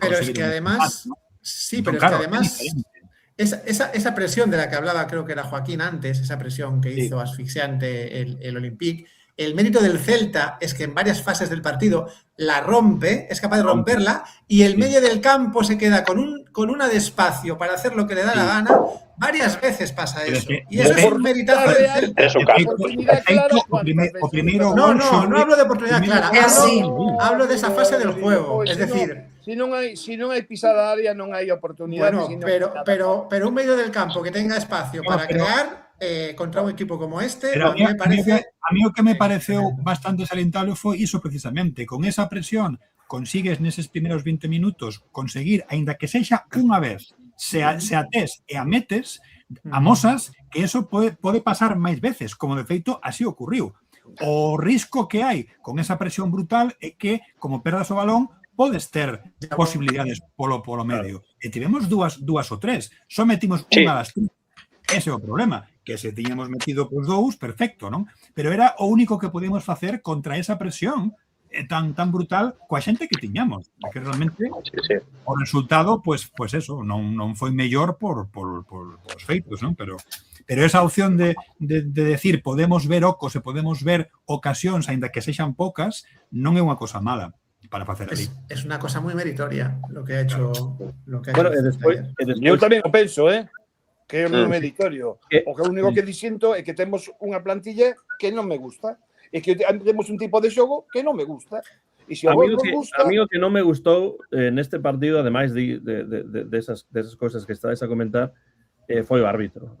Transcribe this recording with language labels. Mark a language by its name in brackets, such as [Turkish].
[Spanish] pero es que además, sí, pero es que además esa presión de la que hablaba, creo que era Joaquín antes, esa presión que hizo asfixiante el Olympique, el mérito del Celta es que en varias fases del partido la rompe, es capaz de romperla, y el medio del campo se queda con una de espacio para hacer lo que le da la gana. Varias veces pasa eso. Y eso es un meritazo del Celta. No hablo de oportunidad clara. Hablo de esa fase del juego. Es decir, [Galician] si non hai pisada área non hai oportunidades. [Spanish] Bueno, pero un medio del campo que tenga espacio para crear contra un equipo como este, pero a mí me parece... [Galician] A mí o que me pareceu bastante salientable foi iso precisamente. Con esa presión consigues neses primeiros 20 minutos conseguir, aínda que sexa unha vez, se atés e a metes, amosas que eso pode pasar máis veces, como de feito así ocurriu. O risco que hai con esa presión brutal é que, como perdas o balón, podes ter posibilidades polo medio. E tivemos dúas ou tres. Só metimos unha das tres. Ese é o problema, que se tiñamos metido por dous, perfecto, non? Pero era o único que podíamos facer contra esa presión tan brutal coa xente que tiñamos, que realmente o resultado, pues eso, non foi mellor por os feitos, non? Pero esa opción de decir podemos ver ocos e podemos ver ocasións, aínda que sexan poucas, non é unha cosa mala para facer ali. [Spanish] Es una cosa moi meritoria lo que ha hecho [Galician] bueno, e despois eu tamén o penso, que é o meu meritorio. O que único que disiento é que temos unha plantilla que non me gusta e que temos un tipo de xogo que non me gusta. E se a mí o que non me gustou neste partido, ademais de esas cousas que estáis a comentar, foi o árbitro.